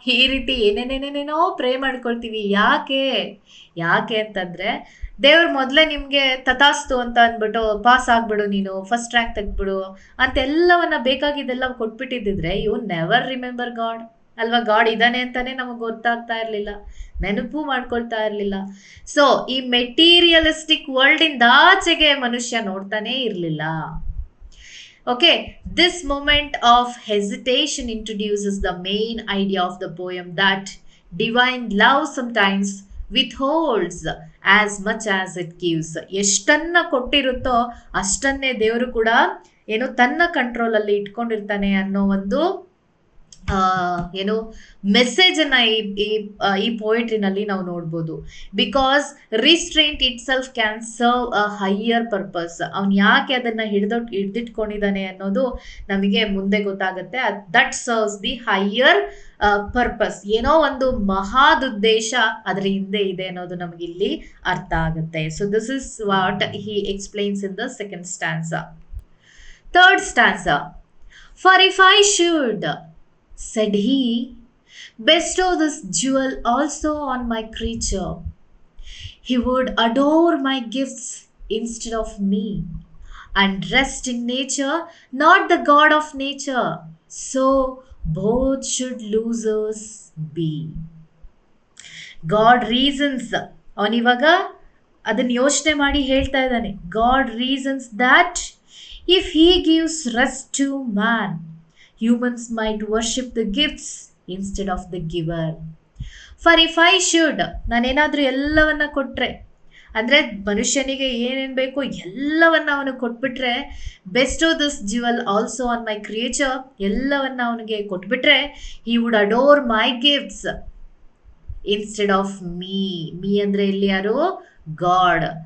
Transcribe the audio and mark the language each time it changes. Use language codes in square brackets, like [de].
[kn] ಈ ರೀತಿ ಏನೇನೇನೇನೇನೋ ಪ್ರೇ ಮಾಡ್ಕೊಳ್ತೀವಿ. ಯಾಕೆ ಯಾಕೆ ಅಂತಂದ್ರೆ ದೇವ್ರು ಮೊದಲೇ ನಿಮಗೆ ತಥಾಸ್ತು ಅಂತ ಅಂದ್ಬಿಟ್ಟು ಪಾಸ್ ಆಗ್ಬಿಡು, ನೀನು first rank ತೆಗ್ಬಿಡು ಅಂತೆಲ್ಲವನ್ನ ಬೇಕಾಗಿದ್ದೆಲ್ಲ ಕೊಟ್ಬಿಟ್ಟಿದ್ದಿದ್ರೆ [en] You never remember God. [kn] ಅಲ್ವಾ? ಗಾಡ್ ಇದ್ದಾನೆ ಅಂತಾನೆ ನಮಗೆ ಗೊತ್ತಾಗ್ತಾ ಇರಲಿಲ್ಲ, ನೆನಪು ಮಾಡ್ಕೊಳ್ತಾ ಇರಲಿಲ್ಲ. ಸೊ ಈ ಮೆಟೀರಿಯಲಿಸ್ಟಿಕ್ ವರ್ಲ್ಡ್ ಇಂದ ಆಚೆಗೆ ಮನುಷ್ಯ ನೋಡ್ತಾನೆ ಇರಲಿಲ್ಲ. [en] Okay, this moment of hesitation introduces the main idea of the poem, that divine love sometimes withholds as much as it gives. [kn] ಎಷ್ಟನ್ನ ಕೊಟ್ಟಿರುತ್ತೋ ಅಷ್ಟನ್ನೇ ದೇವರು ಕೂಡ ಏನು ತನ್ನ ಕಂಟ್ರೋಲಲ್ಲಿ ಇಟ್ಕೊಂಡಿರ್ತಾನೆ ಅನ್ನೋ ಒಂದು ಏನು ಮೆಸೇಜನ್ನು ಈ ಪೋಯಿಟ್ರಿನಲ್ಲಿ ನಾವು ನೋಡ್ಬೋದು. [en] Because restraint itself can serve a higher purpose. [kn] ಅವ್ನು ಯಾಕೆ ಅದನ್ನು ಹಿಡಿದಿಟ್ಕೊಂಡಿದ್ದಾನೆ ಅನ್ನೋದು ನಮಗೆ ಮುಂದೆ ಗೊತ್ತಾಗುತ್ತೆ. [en] That serves the higher purpose. [kn] ಏನೋ ಒಂದು ಮಹಾದುದ್ದೇಶ ಅದರ ಹಿಂದೆ ಇದೆ ಅನ್ನೋದು ನಮಗಿಲ್ಲಿ ಅರ್ಥ ಆಗುತ್ತೆ. [en] So this is what he explains in the second stanza. Third stanza. For if I should, said he, bestow this jewel also on my creature, he would adore my gifts instead of me, and rest in nature, not the God of nature. So both should losers be. God reasons. [kn] ಅವನಿವಾಗ ಅದನ್ನು ಯೋಚನೆ ಮಾಡಿ ಹೇಳ್ತಾ ಇದ್ದಾನೆ. [en] God reasons that if he gives rest to man, humans might worship the gifts instead of the giver. For if I should, [kn] ನಾನೇನಾದರೂ ಎಲ್ಲವನ್ನ ಕೊಟ್ಟರೆ, ಅಂದರೆ ಮನುಷ್ಯನಿಗೆ ಏನೇನು ಬೇಕು ಎಲ್ಲವನ್ನ ಅವನು ಕೊಟ್ಬಿಟ್ರೆ, [en] bestow this jewel also on my creature, [kn] ಎಲ್ಲವನ್ನ ಅವನಿಗೆ ಕೊಟ್ಬಿಟ್ರೆ, [en] He would adore my gifts instead of me. [kn] Me ಅಂದರೆ ಇಲ್ಲಿ ಯಾರು? ಗಾಡ್.